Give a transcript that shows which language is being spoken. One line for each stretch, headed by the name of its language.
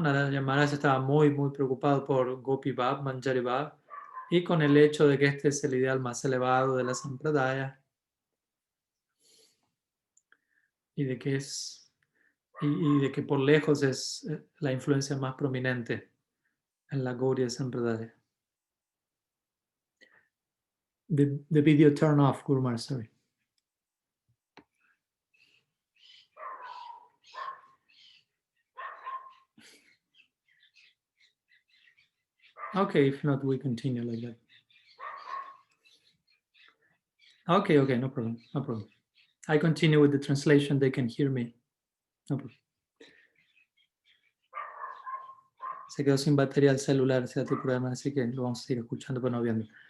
Spanish: Narayan Maharaj estaba muy, muy preocupado por Gopi Bhav, Manjari Bhav, y con el hecho de que este es el ideal más elevado de la Sampradaya, y de que y de que por lejos es la influencia más prominente en la Gaudiya Sampradaya.
English: The video turn off, Guru Maharaj, sorry. Okay, if not, we continue like that. Okay, no problem, no problem. I continue with the translation, they can hear me. No problem.
Spanish: Se quedó sin batería el celular, ese otro problema, así que lo vamos a seguir escuchando, pero no viendo.